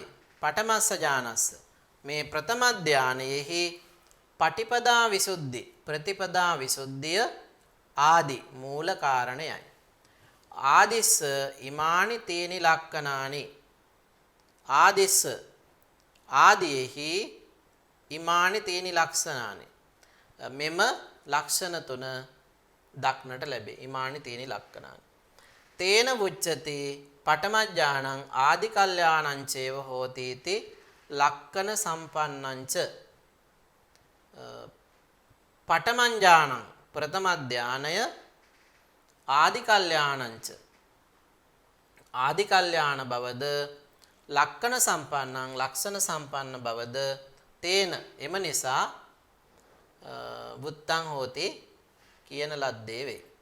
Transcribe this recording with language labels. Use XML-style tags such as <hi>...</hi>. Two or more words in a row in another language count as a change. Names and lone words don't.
<pi>පඨමස්ස ඥානස්ස</pi> <si>මේ ප්‍රථම ධානයේහි</si> <pi>පටිපදා විසුද්ධි</pi> <si>ප්‍රතිපදා විසුද්ධිය ආදී මූල කාරණයයි.</si> <pi>ආදිස්ස ඉමානි තේනි ලක්කනානි. ආදිස්ස ආදීහි ඉමානි තේනි ලක්ෂණානි.</pi> <si>මෙම ලක්ෂණ තුන දක්නට ලැබේ.</si> <pi>ඉමානි තේනි ලක්කනානි. තේන වුච්චති පඨමඥානං ආදි කල්යාණං චේව හෝති इति ලක්කන සම්පන්නංච.</pi> <si>පඨමඥානං ප්‍රථම ධානය</si> <pi>ආදි කල්යාණංච</pi> <si>ආදි කල්යාණ බවද</si> <pi>ලක්කන සම්පන්නං</pi> <si>ලක්ෂණ සම්පන්න බවද තේන එම නිසා</si> <pi>වුත්තං හෝති</pi> <si>කියන ලද්දේ වේ.</si>